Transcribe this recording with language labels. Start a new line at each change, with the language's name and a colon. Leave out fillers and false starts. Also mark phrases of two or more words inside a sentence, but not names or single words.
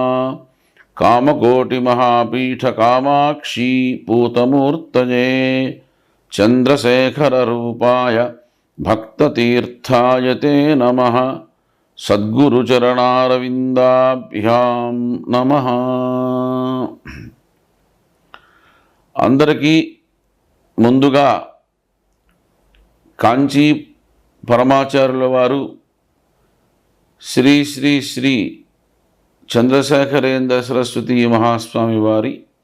Sanskrit: कामकोटिमहापीठकामाक्षी पूतमूर्तये चन्द्रशेखररूपाय भक्ततीर्थाय ते नमः। सद्गुरुचरणारविन्दाभ्यां नमः।
Telugu: అందరికీ ముందుగా కాంచీ పరమాచార్యుల వారు శ్రీ శ్రీ శ్రీ చంద్రశేఖరేంద్ర సరస్వతి మహాస్వామి వారి